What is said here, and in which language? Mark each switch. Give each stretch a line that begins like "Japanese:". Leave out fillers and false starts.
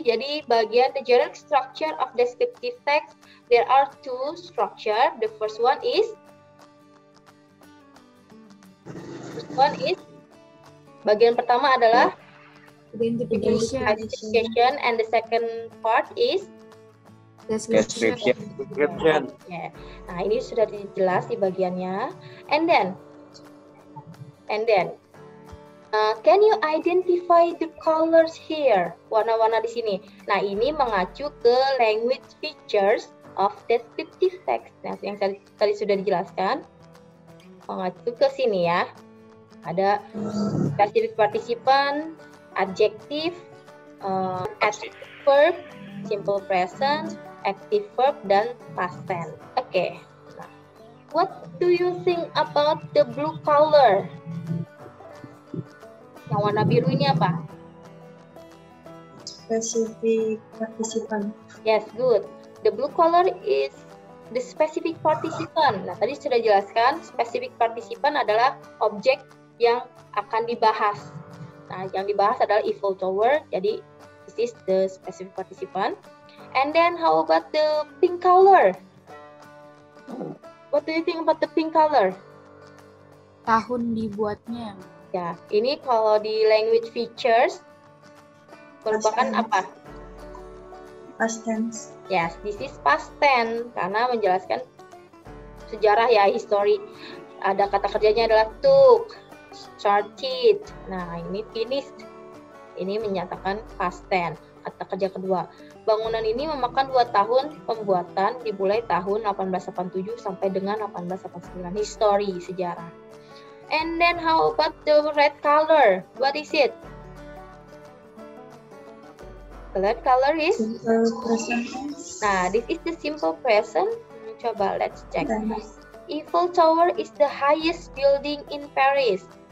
Indonesian: Jadi bagian
English: the general structure of descriptive text, there are two structure. The first one is
Indonesian: bagian pertama adalah
English: Identification. and the second part is Description. yeah.
Indonesian: Nah, ini sudah jelas di bagiannya.
English: And then can you identify the colors here?
Indonesian: Warna-warna di sini. Nah, ini mengacu ke language features of descriptive text. Nah, yang tadi sudah dijelaskan. Mengacu ke sini ya. Ada specific participant, adjective, active verb, simple present, active verb, dan past tense. Oke.
English: Nah, what do you think about the blue color?
Indonesian: Yang warna biru ini apa?
English: Specific participant. Yes, good. The blue color is the specific participant.
Indonesian: Nah, tadi sudah jelaskan, specific participant adalah objek yang akan dibahas. Nah, yang dibahas adalah Eiffel Tower.
English: Jadi, this is the specific participant. And then, how about the pink color? What do you think about the pink color?
Indonesian: Tahun dibuatnya. Ya, ini kalau di language features merupakan apa?
English: Past tense. Yes, this is past tense
Indonesian: karena menjelaskan sejarah ya,
English: history.
Indonesian: Ada kata kerjanya adalah took, started. Nah, ini finished. Ini menyatakan past tense. Kata kerja kedua. Bangunan ini memakan 2 tahun pembuatan, dimulai tahun 1887 sampai dengan 1889.
English: History, sejarah. And then how about the red color? What is it? The red color is? Simple present tense. Nah, this is the simple present.
Indonesian: Coba,
English: let's check. Eiffel Tower is the highest building in Paris.